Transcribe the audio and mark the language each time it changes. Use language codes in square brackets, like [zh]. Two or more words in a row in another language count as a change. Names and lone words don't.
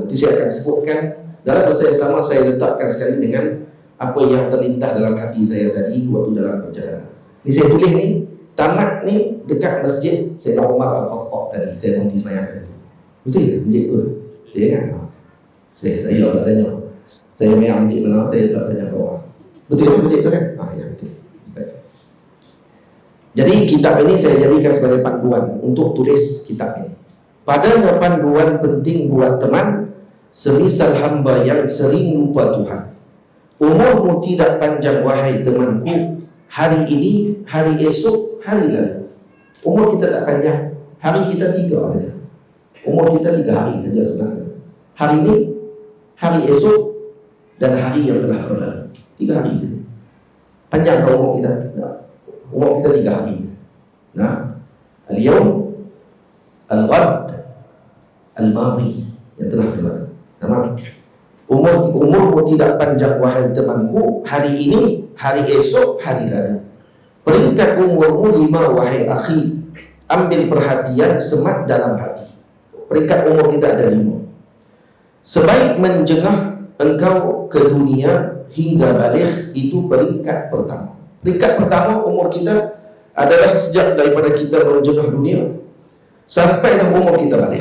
[ms] Nanti saya akan sebutkan dalam bahasa yang sama. Saya letakkan sekali dengan apa yang terlintas dalam hati saya tadi waktu dalam perjalanan. Ini saya tulis ni, tamat ni dekat masjid Sayyidina Umar Al-Khattab tadi. Saya berhenti semayang tadi. Betul ke? Masjid tu? Saya ingat. Saya tak tanya. Saya mayang masjid mana, saya tak tanya kau. Betul ke masjid tu kan? Ya betul. Baik. Jadi kitab ini saya jadikan sebagai panduan untuk tulis kitab ini. Padanya panduan penting buat teman, semisal hamba yang sering lupa Tuhan. Umurmu tidak panjang wahai temanku, hari ini, hari esok, hari lalu. Umur kita tak panjang, hari kita 3 saja. Umur kita 3 hari saja sebenarnya. Hari ini, hari esok, dan hari yang telah berlalu. 3 hari saja. Panjang ke umur kita? Umur kita 3 hari. Nah, [ar] اليوم، الغد, [ms] al-madhi yang telah berlalu. Tamam. Umurmu tidak panjang wahai temanku, hari ini, hari esok, hari lalu. Peringkat umurmu 5 wahai akhi, ambil perhatian semat dalam hati. Peringkat umur kita ada 5. Sebaik menjengah engkau ke dunia hingga balik, itu peringkat pertama. Peringkat pertama umur kita adalah sejak daripada kita menjengah dunia sampai dengan umur kita balik.